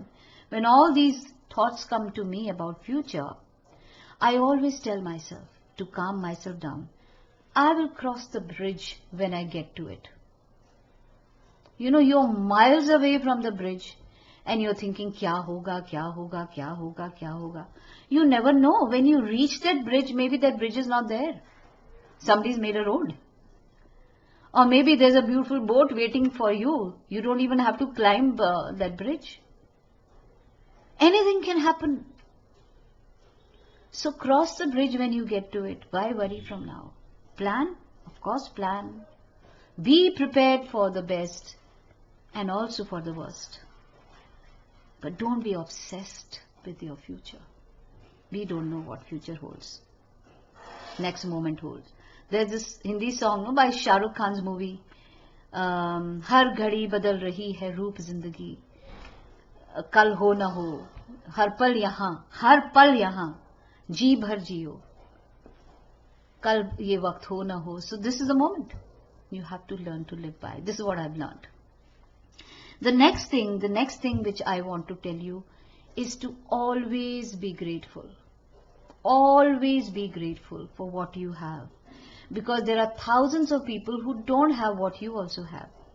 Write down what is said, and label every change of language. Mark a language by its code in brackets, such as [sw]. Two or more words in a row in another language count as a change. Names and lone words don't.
[en] When all these thoughts come to me about future, I always tell myself to calm myself down. I will cross the bridge when I get to it. You know, you're miles away from the bridge and you're thinking, [hi] क्या होगा, क्या होगा, क्या होगा, क्या होगा. [en] You never know. When you reach that bridge, maybe that bridge is not there. Somebody's made a road. Or maybe there's a beautiful boat waiting for you. You don't even have to climb that bridge. Anything can happen. So cross the bridge when you get to it. Why worry from now? Plan, of course plan. Be prepared for the best and also for the worst. But don't be obsessed with your future. We don't know what future holds. Next moment holds. There's this Hindi song by Shah Rukh Khan's movie, [hi] हर घड़ी बदल रही है रूप ज़िंदगी, कल हो ना हो, हर पल यहाँ, जी भर जियो, कल ये वक्त हो ना हो. [en] So this is the moment you have to learn to live by. This is what I've learned. The next thing which I want to tell you is to always be grateful. Always be grateful for what you have, because there are thousands of people who don't have what you also have.